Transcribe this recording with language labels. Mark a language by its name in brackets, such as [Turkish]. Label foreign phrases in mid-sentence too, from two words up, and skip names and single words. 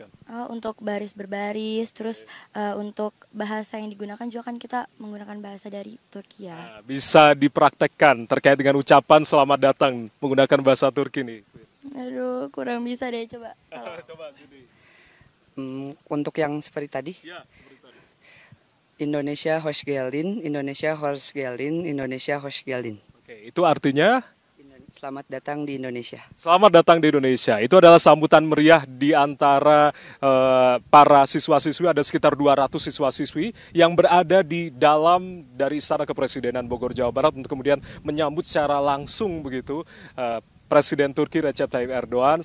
[Indonesian] untuk baris berbaris, terus untuk bahasa yang digunakan juga kan kita menggunakan bahasa dari Turki ya. Nah, bisa dipraktekkan terkait dengan ucapan selamat datang menggunakan bahasa Turki nih. Aduh, kurang bisa deh, coba. Coba gini. Untuk yang seperti tadi, Ya, seperti tadi. [Turkish] Indonesia hoş geldin, Indonesia hoş geldin, Indonesia hoş geldin. [Indonesian] Oke, itu artinya Selamat datang di Indonesia. selamat datang di Indonesia. Itu adalah sambutan meriah di antara para siswa-siswi, ada sekitar 200 siswa-siswi yang berada di dalam dari Istana Kepresidenan Bogor, Jawa Barat untuk kemudian menyambut secara langsung begitu Presiden Turki Recep Tayyip Erdogan.